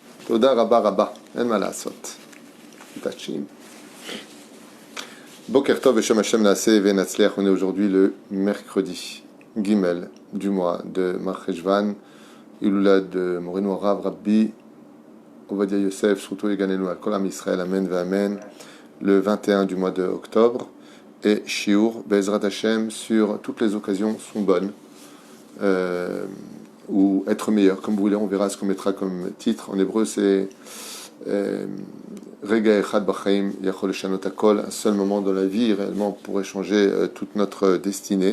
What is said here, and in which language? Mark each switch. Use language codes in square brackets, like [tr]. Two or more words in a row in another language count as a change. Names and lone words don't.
[he] תודה רבה רבה. אין מה לעשות. תחים. בוקר טוב את שם השם נעשה ונצליח. [fr] On est aujourd'hui le mercredi Gimel du mois de Mar Cheshvan. [he] הילולא ד מורנו רב רבי עובדיה יוסף, זכותו יגננו על כל עם ישראל, אמן ואמן. [fr] Le 21 du mois de octobre. Et Shiur, [he] בעזרת השם, [fr] sur toutes les occasions sont bonnes. Ou être meilleur, comme vous voulez, on verra ce qu'on mettra comme titre. En hébreu, c'est [he] רגע אחד בחיים יכול לשנות הכל, [fr] un seul moment dans la vie, réellement, pourrait changer toute notre destinée.